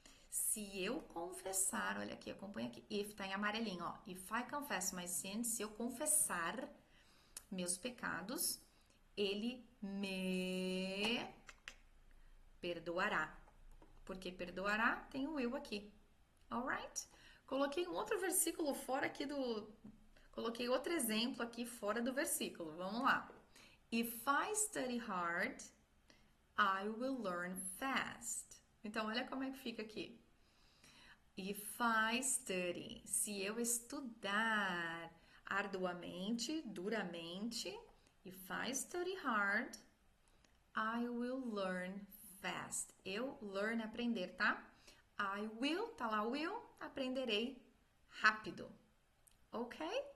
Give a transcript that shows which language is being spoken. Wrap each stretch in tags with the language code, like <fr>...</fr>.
<pt>Se eu confessar, olha aqui, acompanha aqui, if tá em amarelinho, ó,</pt> <en>if I confess my sins,</en> <pt>se eu confessar meus pecados, ele me perdoará. Porque perdoará, tem o will aqui.</pt> <en>Alright?</en> <pt>Coloquei um outro versículo fora aqui coloquei outro exemplo aqui fora do versículo. Vamos lá.</pt> <en>If I study hard, I will learn fast.</en> <pt>Então, olha como é que fica aqui.</pt> <en>If I study, se eu estudar arduamente, duramente, if I study hard, I will learn fast.</en> <pt>Eu, learn, aprender, tá?</pt> <en>I will,</en> <pt>tá lá will, aprenderei rápido. Ok?</pt>